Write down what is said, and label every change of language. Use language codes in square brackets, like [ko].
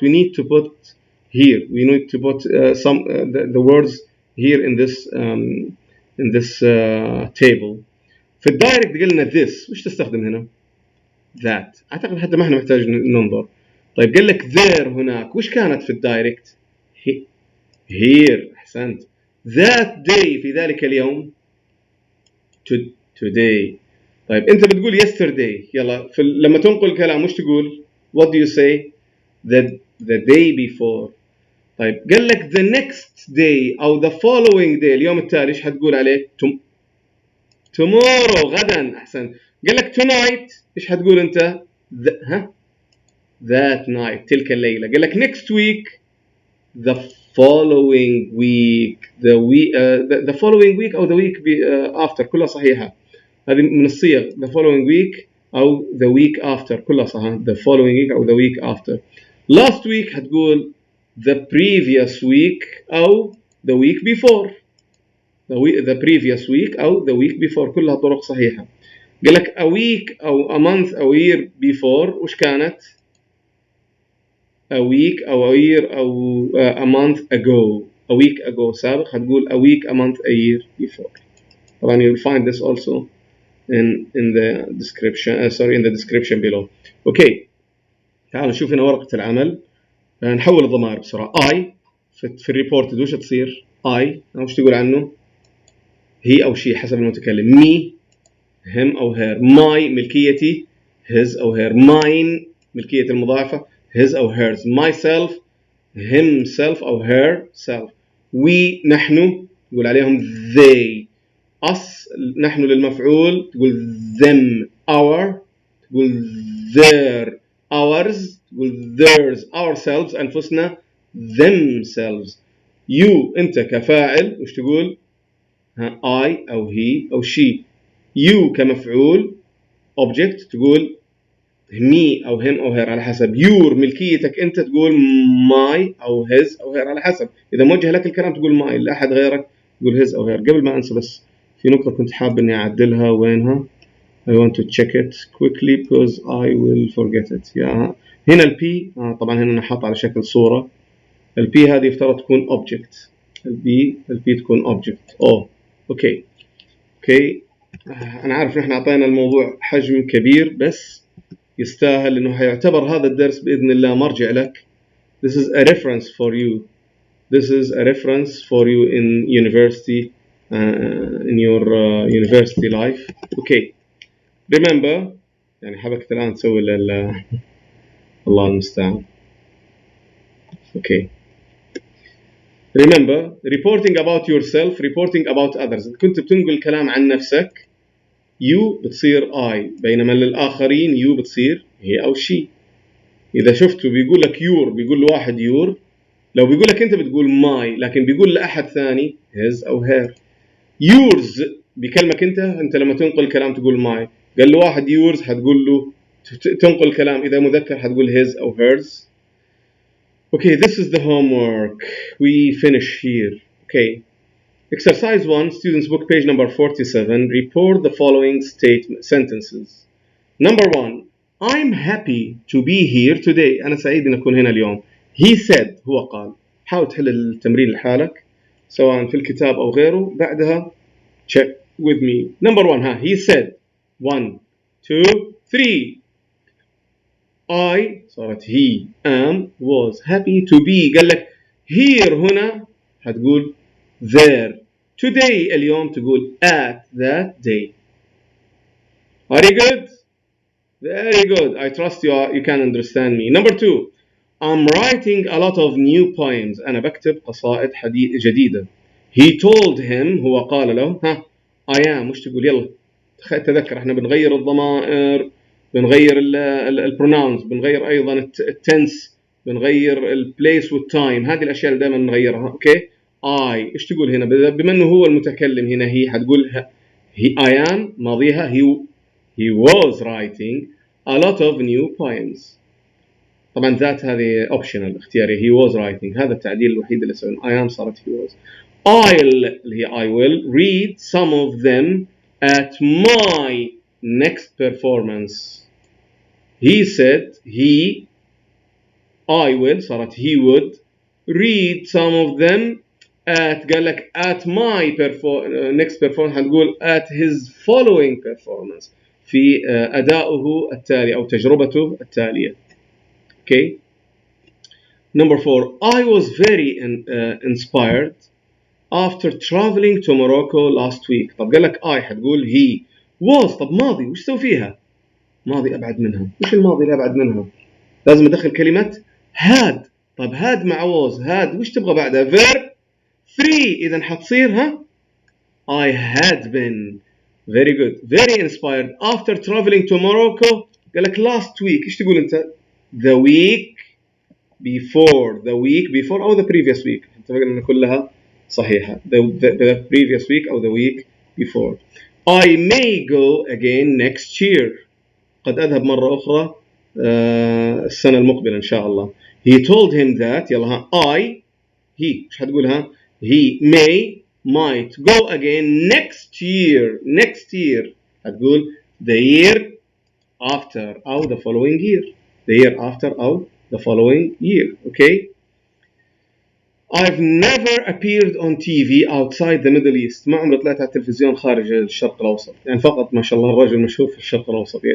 [en] We need to put here. We need to put the words here in this table. [ar] في الدايركت قلنا this وش تستخدم هنا؟ that. أعتقد حتى ما احنا محتاج ننظر. طيب قال لك there هناك وش كانت في الدايركت؟ here. أحسنت. [en] that day [ar] في ذلك اليوم today. طيب أنت بتقول yesterday يلا لما تنقل كلام وش تقول؟ [en] what do you say? the day before. [ar] طيب قال لك [en] the next day [ar] أو [en] the following day [ar] اليوم التالي إيش حتقول عليه؟ tomorrow غدا. أحسن. قال لك tonight إيش حتقول أنت؟ [en] that night [ar] تلك الليلة. [en] قال لك next week the following week the following week أو the week after [ar] كلها صحيحة. هذه من الصيغ [en] the following week [ar] أو [en] the week after [ar] كلها صحيحة. [en] the following week أو the week after. last week حتقول the previous week أو the week before. the previous week أو the week before [ar] كلها طرق صحيحة. [en] قال لك a week أو a month أو year before وش كانت؟ a week أو a year أو a month ago. a week ago سابق هتقول a week a month a year before. طبعا you'll find this also in the description in the description below. Okay. [ar] تعالوا نشوف هنا ورقة العمل. نحول الضمائر بسرعة. I في الريبورت وش تصير؟ I وش تقول عنه؟ هي أو she حسب المتكلم. [en] me him أو her. my ملكيتي his أو her. mine [ar] ملكية المضاعفة [en] his أو hers. myself himself أو herself. [ar] we نحن تقول عليهم they. us نحن للمفعول تقول them. [en] our تقول their. ours تقول theirs. ourselves أنفسنا themselves. [ar] you أنت كفاعل وش تقول؟ I أو he أو she. you كمفعول object تقول me أو him أو her على حسب. your ملكيتك أنت تقول my أو his أو her على حسب. إذا موجه لك الكلام تقول my، لأحد غيرك تقول his أو her. قبل ما أنسى بس في نقطة كنت حاب إني أعدلها. وينها؟ [en] I want to check it quickly because I will forget it. [ar] هنا ال P طبعا هنا أنا حاط على شكل صورة. ال P هذه يفترض تكون object. ال P تكون object. أوكي. أنا عارف نحن أعطينا الموضوع حجم كبير، بس يستاهل إنه هيعتبر هذا الدرس بإذن الله مرجع لك. [en] This is a reference for you. This is a reference for you in university, in your university life. Okay. [ar] Remember، يعني حبكت الآن تسوي الله المستعان. [en] Okay. Remember, reporting about yourself, reporting about others. [ar] كنت بتنقل كلام عن نفسك you بتصير I، بينما للآخرين you بتصير هي أو she. إذا شفتوا بيقول لك your، بيقول لواحد your. لو بيقول لك أنت بتقول my، لكن بيقول لأحد ثاني his أو her. yours بكلمك أنت لما تنقل كلام تقول my. قال له واحد yours هتقول له تنقل كلام إذا مذكر هتقول his أو hers. [en] Okay, this is the homework. We finish here. Okay. Exercise 1, students book page number 47. Report the following sentences. Number 1, I'm happy to be here today. [ar] أنا سعيد أن أكون هنا اليوم. [en] He said، [ar] هو قال. حاول تحل التمرين لحالك سواء في الكتاب أو غيره. بعدها [en] check with me. Number 1 he said. 1 2 3. I صارت he am was happy to be. [ar] قال لك here هنا هتقول there. [en] Today [ar] اليوم تقول [en] at that day. Are you good? Very good. I trust you can understand me. Number 2, I'm writing a lot of new poems. [ar] أنا بكتب قصائد جديدة. [en] He told him، [ar] هو قال له [en] I am. [ar] مش تقول يلا تذكر احنا بنغير الضمائر، بنغير البروناونز، بنغير أيضا التنس، بنغير البليس والتايم. هذه الأشياء اللي دائما نغيرها. أوكي. I إيش تقول هنا؟ بما إنه هو المتكلم هنا هي حتقول I am ماضيها [en] he was writing a lot of new poems. [ar] طبعا ذات هذه optional اختياري. [en] he was writing، [ar] هذا التعديل الوحيد اللي سويناه. [en] I am [ar] صارت [en] he was. [ar] اللي هي [en] I will read some of them at my next performance. He said I will صارت he would read some of them قال لك at my next performance [ar] هنقول [en] at his following performance، [ar] في أدائه التالي أو تجربته التالية. [en] Okay. Number 4, I was very inspired after traveling to Morocco last week. [ar] طب قال لك I هتقول he was. طب ماضي وش سوي فيها؟ ماضي أبعد منها. وش الماضي اللي أبعد منها؟ لازم أدخل كلمة had. طب had مع was، had وش تبغى بعدها؟ verb 3. إذا حتصير [en] I had been very good, very inspired after traveling to Morocco. [ar] قال لك [en] last week. [ar] إيش تقول أنت؟ the week before أو the previous week. اتفقنا أن كلها صحيحة. [en] the previous week أو the week before. I may go again next year. [ar] قد أذهب مرة أخرى السنة المقبلة إن شاء الله. [en] He told him that. يلا he [ar] إيش حتقولها؟ [en] he might go again next year. هتقول the year after أو the following year. the year after أو the following year. Okay. I've never appeared on TV outside the Middle East. [ar] ما عمري طلعت على التلفزيون خارج الشرق الأوسط. يعني فقط ما شاء الله الرجل مشهور في الشرق الأوسط.